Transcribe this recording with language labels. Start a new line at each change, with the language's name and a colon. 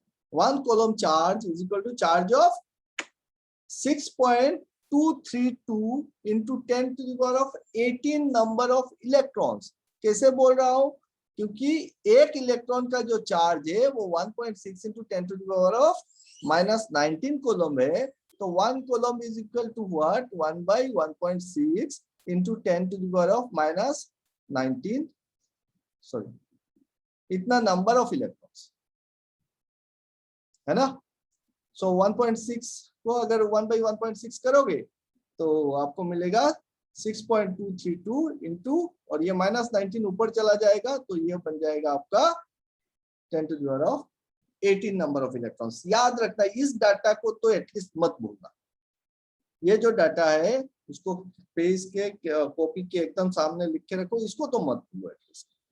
English: One coulomb charge is equal to charge of 6.232 into 10 to the power of 18 number of electrons।
Hindi: कैसे बोल रहा हूं, क्योंकि एक इलेक्ट्रॉन का जो चार्ज है वो 1.6 into 10 to the power of minus 19 coulomb है।
English: तो 1 coulomb is equal to what, 1 by 1.6 into 10 to the power of minus 19, sorry,
Hindi: इतना नंबर ऑफ इलेक्ट्रॉन्स है ना। सो 1.6 को अगर 1 by 1.6 करोगे तो आपको मिलेगा 6.232 इंटू, और ये माइनस 19 ऊपर चला जाएगा तो ये बन जाएगा आपका 10 to the power of 18 number of electrons. याद रखना इस डाटा को तो एटलीस्ट मत भूलना। ये जो डाटा है उसको पेज के कॉपी के एकदम सामने लिख के रखो, इसको तो मत भूलो एटलीस्ट।